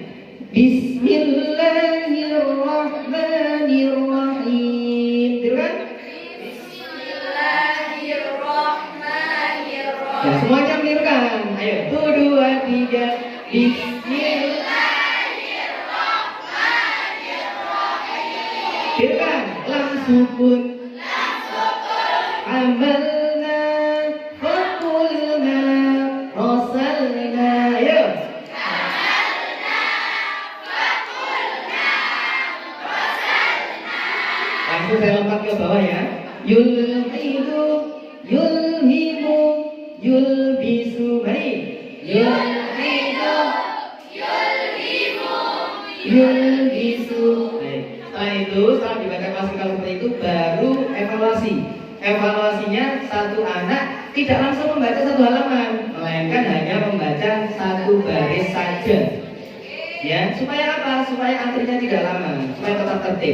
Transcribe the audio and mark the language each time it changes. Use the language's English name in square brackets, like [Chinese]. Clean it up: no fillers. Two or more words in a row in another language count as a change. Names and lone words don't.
[Arabic] بسم الله الرحمن الرحيم. [Indonesian] Tirukan? Nah, semuanya menirukan. Ayo, 1, 2, 3. [Arabic] بسم الله الرحمن الرحيم. [Indonesian] Tirukan. [Arabic] لام سكون. عملنا فعلنا رسلنا. [Indonesian] Ayo. Langsung saya lompat ke bawah ya. [Arabic] يلحد يلهم يلبس. Mari. يلحد يلبس. [Indonesian] Baik. Setelah itu, setelah dibaca klasikal seperti itu, baru evaluasi. Evaluasinya satu anak tidak langsung membaca satu halaman, melainkan hanya membaca satu baris saja. Ya, supaya apa? Supaya antrinya tidak lama, supaya tetap tertib.